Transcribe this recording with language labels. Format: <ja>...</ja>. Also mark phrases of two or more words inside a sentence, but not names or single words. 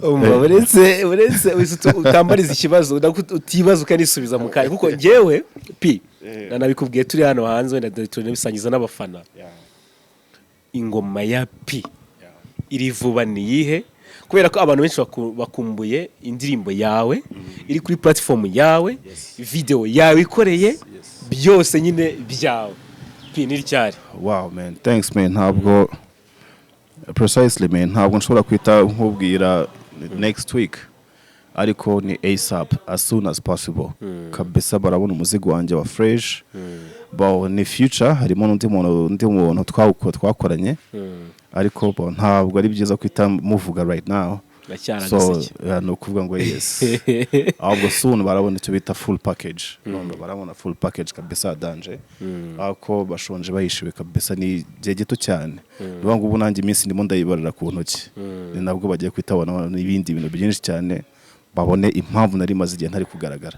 <rw>uretse utambariza ikibazo utibaza ukanisubiza mu kanya kuko njyewe nanabikubwiye turi hano hanze wenda turi bisangiza n'abafana ingoma ya P iri vuba ni yihe kubera ko abantu benshi bakumbuye indirimbo yawe iri kuri platform yawe video yawe ikoreye byose nyine byawe P ni ryari</rw> <en>wow man thanks man</en> <rw>ntabwo</rw> <en>precisely man</en> <rw>ntabwo nshobora kwita nkubwira</rw> <en>next week</en> <rw>ariko ni</rw> <en>ASAP as soon as possible</en> <rw>kabisa barabona umuzigo wanjye wa fresh ni future harimo n'undi muntu twakoranye ariko ntabwo ari byiza kwita muvuga</rw> <en>right now so</en> <rw>no kuvuga ngo yes ahubwo soon barabona icyo bita</rw> <en>full package</en> <rw>barabona</rw> <en>full package</en> <rw>kabisa danje ako bashonje bahishiwe kabisa ni gihe gito cyane rubango ubu nanjye iminsi ndimo ndayibarira ku ntoki ni nabwo bagiye kwitabona n'ibindi bintu byinshi cyane babone impamvu nari maze igihe ntari kugaragara</rw>